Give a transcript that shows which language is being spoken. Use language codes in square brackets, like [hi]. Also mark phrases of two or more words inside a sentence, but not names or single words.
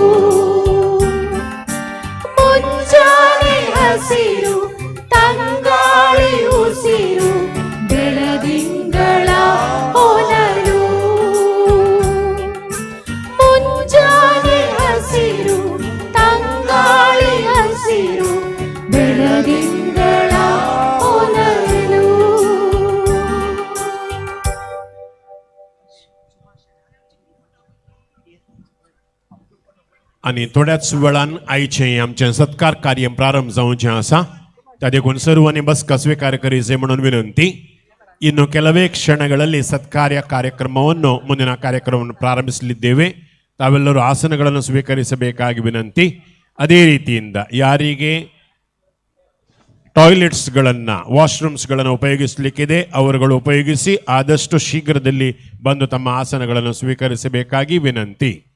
[kn] ಮುಂಜಾನೆ ಹಸಿರು ತಂಗಾಳಿ ಉಸಿರು ಬೆಳದಿಂಗಳ ಹೊನಲು ಮುಂಜಾನೆ ಹಸಿರು ತಂಗಾಳಿ ಹಸಿರು ಬೆಳದಿಂಗಳ ಹೊನಲು [kok] आणि थोड्याच वेळान आयचे आमचे सत्कार कार्य प्रारंभ जावचे आसा त्या देखून सर्वांनी बसका स्वीकार करीचे म्हणून विनंती [kn] ಇನ್ನು ಕೆಲವೇ ಕ್ಷಣಗಳಲ್ಲಿ ಸತ್ಕಾರ್ಯ ಕಾರ್ಯಕ್ರಮವನ್ನು ಮುಂದಿನ ಕಾರ್ಯಕ್ರಮವನ್ನು ಪ್ರಾರಂಭಿಸಲಿದ್ದೇವೆ ತಾವೆಲ್ಲರೂ ಆಸನಗಳನ್ನು ಸ್ವೀಕರಿಸಬೇಕಾಗಿ ವಿನಂತಿ ಅದೇ ರೀತಿಯಿಂದ ಯಾರಿಗೆ ಟಾಯ್ಲೆಟ್ಸ್ಗಳನ್ನು ವಾಶ್ರೂಮ್ಸ್ಗಳನ್ನು ಉಪಯೋಗಿಸಲಿಕ್ಕಿದೆ ಅವರುಗಳು ಉಪಯೋಗಿಸಿ ಆದಷ್ಟು ಶೀಘ್ರದಲ್ಲಿ ಬಂದು ತಮ್ಮ ಆಸನಗಳನ್ನು ಸ್ವೀಕರಿಸಬೇಕಾಗಿ ವಿನಂತಿ